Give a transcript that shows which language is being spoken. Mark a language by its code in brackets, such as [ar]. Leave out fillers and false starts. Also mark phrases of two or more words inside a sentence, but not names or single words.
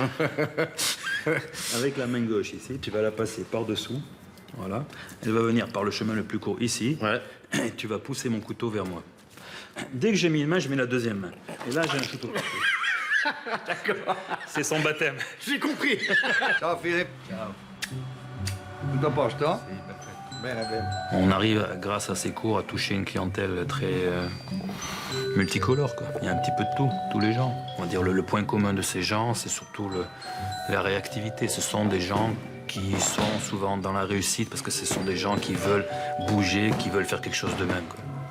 [fr] Avec la main gauche ici, tu vas la passer par-dessous. Voilà. Elle va venir par le chemin le plus court ici. Et tu vas pousser mon couteau vers moi. Dès que j'ai mis une main, je mets la deuxième main. Et là, j'ai un couteau partout. D'accord. C'est son baptême. J'ai compris. [it] Ciao Philippe. Ciao. Tutto a posto? Bene, bene. [fr] On arrive, grâce à ces cours, à toucher une clientèle très multicolore, quoi. Il y a un petit peu de tout, tous les gens. On va dire le point commun de ces gens, c'est surtout la réactivité. Ce sont des gens qui sont souvent dans la réussite parce que ce sont des gens qui veulent bouger, qui veulent faire quelque chose d'eux-mêmes, quoi.